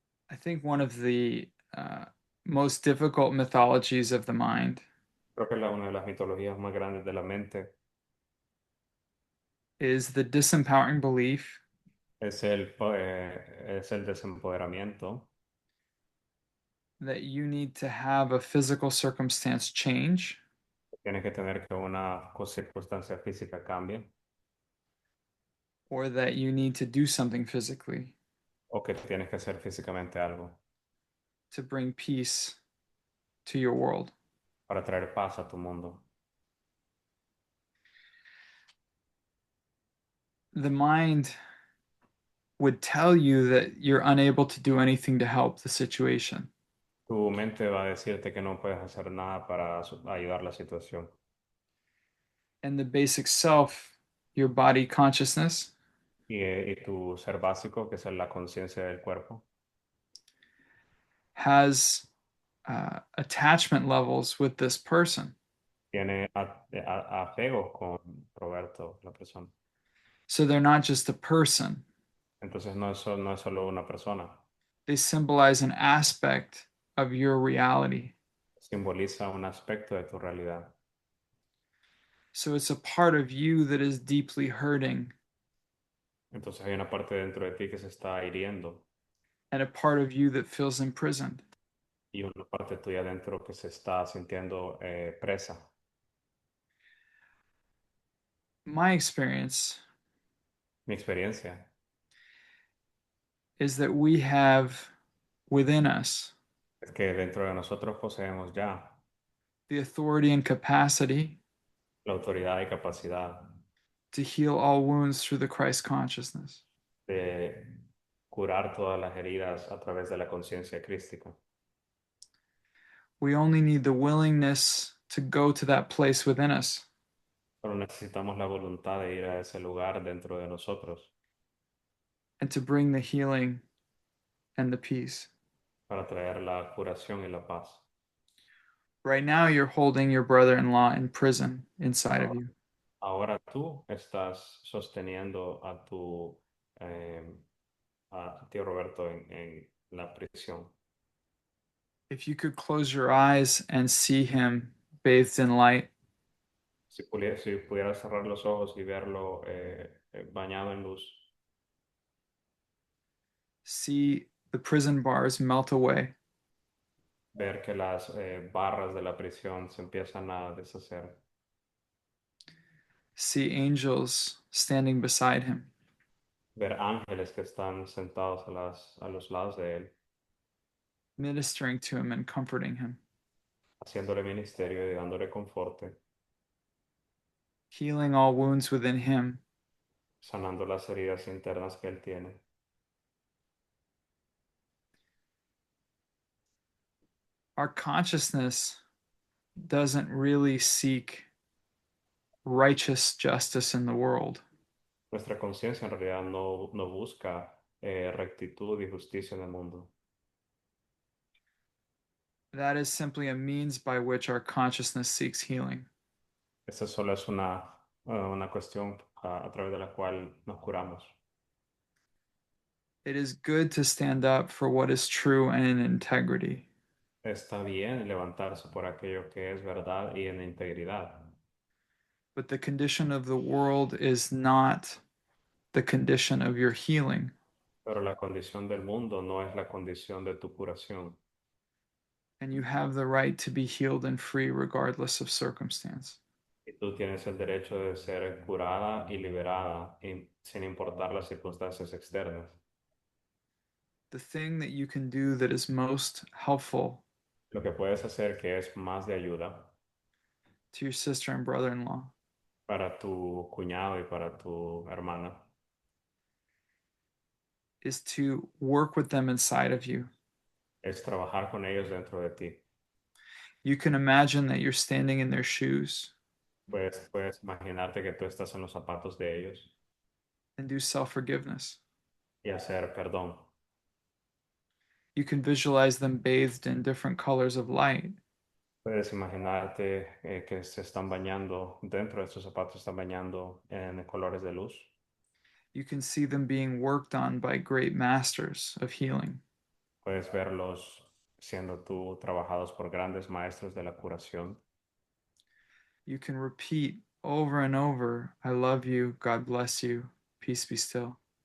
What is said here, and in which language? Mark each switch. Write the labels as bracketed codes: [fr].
[en] I think one of the most difficult mythologies of the mind [es] Creo que una de las mitologías más grandes de la mente [en] is the disempowering belief [es] es el desempoderamiento, [en] that you need to have a physical circumstance change [es] tienes que tener que una circunstancia física cambie [en] or that you need to do something physically [es] o que tienes que hacer físicamente algo [en] to bring peace to your world. [es] para traer paz a tu mundo. [en] The mind would tell you that you're unable to do anything to help the situation. [es] Tu mente va a decirte que no puedes hacer nada para ayudar la situación. [en] And the basic self, your body consciousness, [es] Y tu ser básico, que es la conciencia del cuerpo, [en] has attachment levels with this person. [es] tiene apego con Roberto, la persona. [en] So they're not just a person, [es] Entonces no es solo una persona, [en] they symbolize an aspect of your reality. [es] simboliza un aspecto de tu realidad. [en] So it's a part of you that is deeply hurting [es] Entonces hay una parte dentro de ti que se está hiriendo [en] and a part of you that feels imprisoned. [es] y una parte tuya dentro que se está sintiendo presa. [en] My experience [es] Mi experiencia [en] is that we have within us [es] es que dentro de nosotros poseemos ya [en] the authority and capacity [es] la autoridad y capacidad [en] to heal all wounds through the Christ consciousness. [es] de curar todas las heridas a través de la conciencia crística. [en] We only need the willingness to go to that place within us [es] Pero necesitamos la voluntad de ir a ese lugar dentro de nosotros [en] and to bring the healing and the peace. [es] para traer la curación y la paz. [en] Right now, you're holding your brother in law in prison inside of [es] Ahora, [en] you. [es] ahora tú estás sosteniendo a tu eh, a tío Roberto en la prisión. [en] If you could close your eyes and see him bathed in light, [es] Si pudieras cerrar los ojos y verlo bañado en luz, [en] see the prison bars melt away, [es] ver que las barras de la prisión se empiezan a deshacer, [en] see angels standing beside him, [es] ver ángeles que están sentados a los lados de él, [en] ministering to him and comforting him, [es] haciéndole ministerio y dándole conforte, [en] healing all wounds within him, [es] sanando las heridas internas que él tiene. [en] our consciousness doesn't really seek righteous justice in the world. [es] Nuestra conciencia en realidad no busca rectitud y justicia en el mundo. [en] That is simply a means by which our consciousness seeks healing. [es] Esa solo es una cuestión a través de la cual nos curamos. [en] It is good to stand up for what is true and in integrity. [es] Está bien levantarse por aquello que es verdad y en integridad, [en] But the condition of the world is not the condition of your healing. [es] pero la condición del mundo no es la condición de tu curación. [en] And you have the right to be healed and free regardless of circumstance. [es] Y tú tienes el derecho de ser curada y liberada sin importar las circunstancias externas. [en] The thing that you can do that is most helpful [es] Lo que puedes hacer que es más de ayuda [en] to your sister and brother in law [es] para tu cuñado y para tu hermana [en] is to work with them inside of you [es] es trabajar con ellos dentro de ti [en] You can imagine that you're standing in their shoes [es] Puedes imaginarte que tú estás en los zapatos de ellos [en] and do self forgiveness. [es] y hacer perdón. [en] You can visualize them bathed in different colors of light. [es] Puedes imaginarte que se están bañando, dentro de estos zapatos están bañando en colores de luz. [en] You can see them being worked on by great masters of healing. [es] Puedes verlos siendo tú trabajados por grandes maestros de la curación. [en] You can repeat over and over, I love you, God bless you, peace be still.